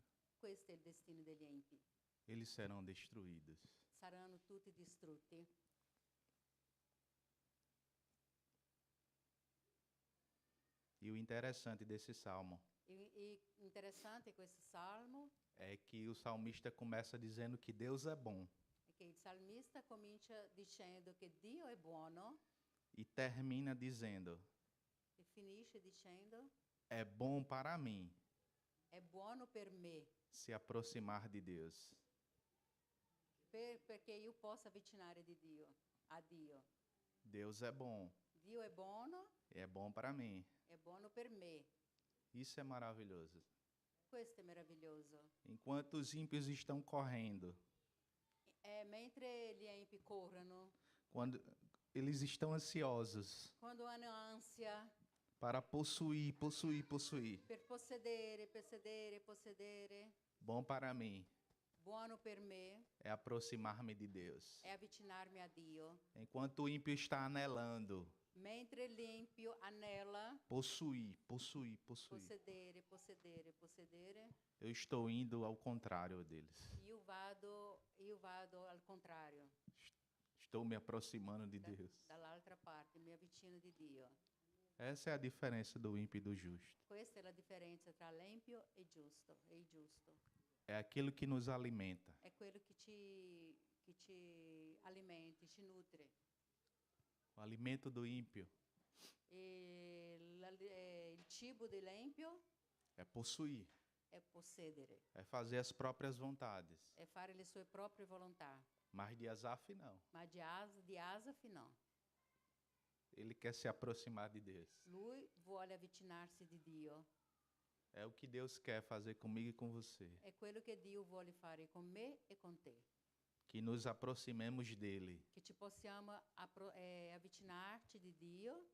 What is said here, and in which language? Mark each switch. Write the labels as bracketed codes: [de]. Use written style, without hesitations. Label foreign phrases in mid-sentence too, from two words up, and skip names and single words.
[it] Questo è il destino degli empi. [pt] Eles serão destruídos. [it] Saranno tutti distrutti. [pt] E o interessante desse salmo [it] E interessante questo salmo [pt] é que o salmista começa dizendo que Deus é bom [it] è che il salmista comincia dicendo che Dio è buono [pt] e termina dizendo: [it] e finisce dicendo [pt] é bom para mim [it] è buono per me, [pt] se aproximar de Deus. [it] perché io possa avvicinare a Dio. [pt] Deus é bom [it] Dio è buono, [pt] e é bom para mim. [it] è buono per me. [pt] Isso é maravilhoso. [it] Questo è meraviglioso. [pt] Enquanto os ímpios estão correndo, [it] Mentre gli empi corrono, [pt] quando eles estão ansiosos [it] quando hanno ansia [pt] para possuir, [it] per possedere, [pt] bom para mim [it] buono per me [pt] é aproximar-me de Deus. [it] è avvicinarmi a Dio. [pt] Enquanto o ímpio está anelando, [it] Mentre l'empio anela [pt] possuir, [it] possedere, [pt] eu estou indo ao contrário deles. [it] io vado al contrario. [pt] Estou me aproximando de Deus. [it] dall'altra parte, mi avvicino di Dio. [pt] Essa é a diferença do ímpio e do justo. [it] Questa è la differenza tra l'empio e il giusto. [pt] É aquilo que nos alimenta. [it] È quello che ci alimenti, ci nutre. [pt] O alimento do ímpio [it] Il cibo dell'empio [pt] é possuir, [it] è possedere, [pt] é fazer as próprias vontades. [it] è fare le sue proprie volontà. [pt] Mas de Asaf não. [it] Ma di Asaf no. [pt] Ele quer se aproximar de Deus. [it] Lui vuole avvicinarsi di Dio. [pt] É o que Deus quer fazer comigo e com você. [it] È quello che Dio vuole fare con me e con te. [pt] Que nos aproximemos dele. [it] Che ci possiamo avvicinarci di Dio.